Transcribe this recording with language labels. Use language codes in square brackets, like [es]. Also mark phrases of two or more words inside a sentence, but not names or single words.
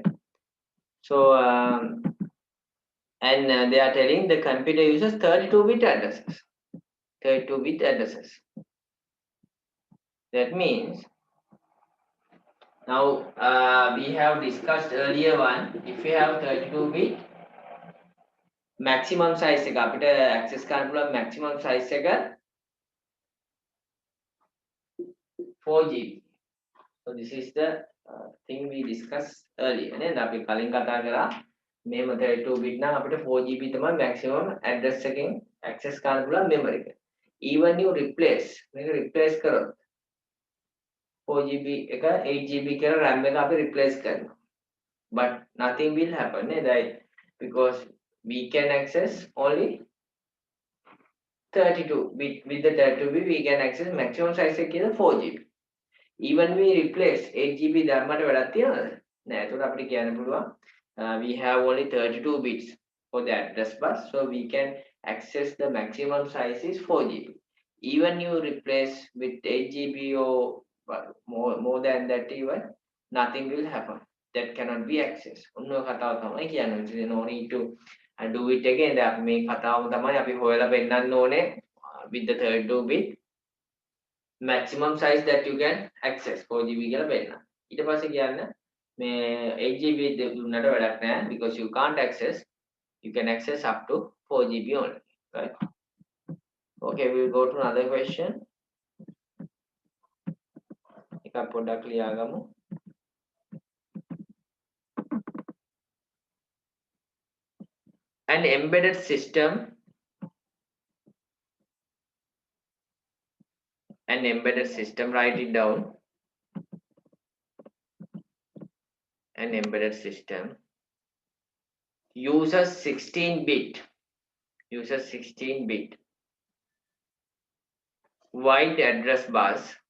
[en] So and they are telling the computer uses 32-bit addresses. 32-bit addresses. That means now we have discussed earlier one. If you have 32-bit maximum size [si] එක අපිට [en] access [si] කරන්න පුළුවන් [en] maximum size එක 4 GB. So this is the thing we discussed earlier [si] නේද අපි කලින් කතා කරා මේම 32-bit නම් අපිට 4 GB තමයි [en] maximum address [si] එකෙන් access කරන්න පුළුවන් memory එක. [en] Even you replace [si] මේක replace කරොත් 4 GB එක 8 GB කියලා RAM එක අපි replace කරනවා. [en] But nothing will happen right? Because we can access only 32 bit. With the 32 bit we can access maximum size [si] එක කියලා [en] 4 GB. Even we replace [si] 8 GB ධර්මයට වැඩක් තියනවද? නෑ. ඒකට අපිට කියන්න පුළුවන් [en] we have only 32 bits for the address bus, so we can access the maximum size is 4 GB. Even you replace with 8 GB or more than that even, nothing will happen. That cannot be accessed. [si] ඔන්න ඔය කතාව තමයි කියන්නේ. [en] No need to do it again. [si] දැන් අපි මේ කතාවම තමයි අපි හොයලා පෙන්නන්න ඕනේ [en] with the 32 bit maximum size that you can access 4 GB [si] කියලා පෙන්නන්න. ඊට පස්සේ කියන්න මේ 8 GB දුන්නට වැඩක් නැහැ [en] because you can't access. You can access up to 4 GB only, right? Okay, we'll go to another question. [si] එකක් පොඩ්ඩක් ලියාගමු. [en] An embedded system write it down. An embedded system uses 16-bit wide address bus.